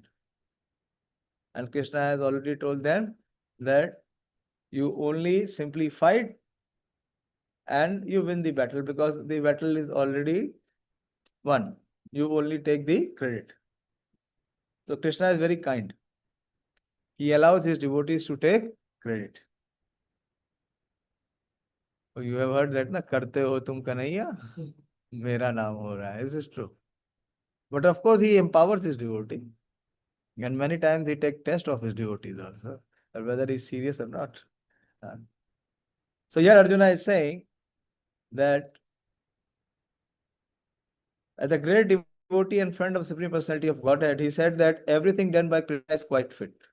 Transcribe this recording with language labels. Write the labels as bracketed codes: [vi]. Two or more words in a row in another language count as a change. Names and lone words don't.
[en] And Krishna has already told them that you only simply fight and you win the battle because the battle is already won. You only take the credit. So Krishna is very kind. He allows his devotees to take credit. So you have heard that, [hi] ना, करते हो तुम कन्हैया, मेरा नाम हो रहा है. [en] This is true. But of course, he empowers his devotee. And many times he takes test of his devotees also, or whether he's serious or not. So here Arjuna is saying that as a great devotee and friend of Supreme Personality of Godhead, he said that everything done by Krishna is quite fit.